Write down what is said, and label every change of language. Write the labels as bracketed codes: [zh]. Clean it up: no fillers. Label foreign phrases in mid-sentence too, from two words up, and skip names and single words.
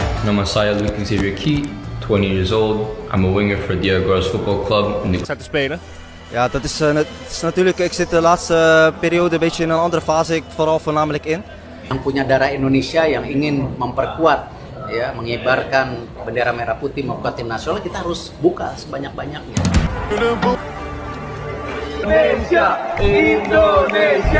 [id] Nama saya Luke Xavier Key, 20 [en] years old. I'm a winger for the Agros Football Club. [nl] Zijn te spelen? Ja, dat is natuurlijk, ik zit de laatste periode een beetje in een andere fase, ik vooral voornamelijk in. [id] Yang punya darah Indonesia yang ingin memperkuat, ya, mengibarkan bendera merah putih membuat tim nasional, kita harus buka sebanyak-banyaknya. Indonesia, Indonesia.